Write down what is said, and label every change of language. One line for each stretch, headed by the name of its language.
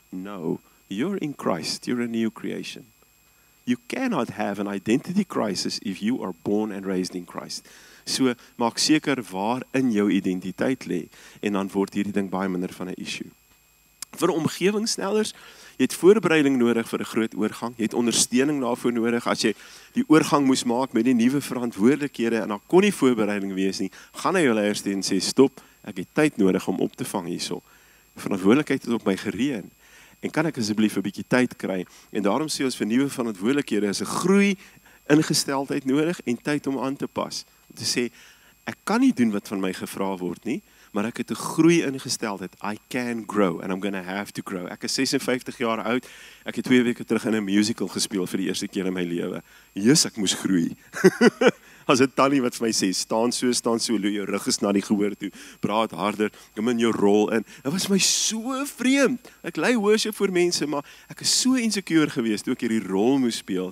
English: No, you're in Christ, you're a new creation. You cannot have an identity crisis if you are born and raised in Christ.
Afrikaans: So, maak seker waar in jou identiteit lê, en dan word hierdie ding baie minder van 'n issue. Vir omgewingsstellers, jy het voorbereiding nodig vir 'n groot oorgang, jy het ondersteuning daarvoor nodig, as jy die oorgang moes maak met die nuwe verantwoordelikhede, en dan kon nie voorbereiding wees nie, gaan na jou leiers toe en sê, stop, ek het tyd nodig om op te vang hierso. Verantwoordelikheid het op my gereën, en kan ek asseblief 'n bietjie tyd kry, en daarom sê ons vir nuwe verantwoordelikhede, is 'n groei ingesteldheid nodig, en tyd om aan te pas, om te sê, ek kan nie doen wat van my gevra word nie, maar ek het 'n groei ingesteldheid.
English: I can grow, and I'm gonna have to grow.
Afrikaans: Ek is 56 jaar oud, ek het 2 weke terug in 'n musical gespeel vir die eerste keer in my lewe. Jesus, ek moes groei. As 'n tannie wat vir my sê, staan so, jou rug is na die gehoor toe, praat harder, kom in jou rol in. Dit was my so vreemd. Ek lei worship vir mense, maar ek is so insecure geweest toe ek hierdie rol moes speel.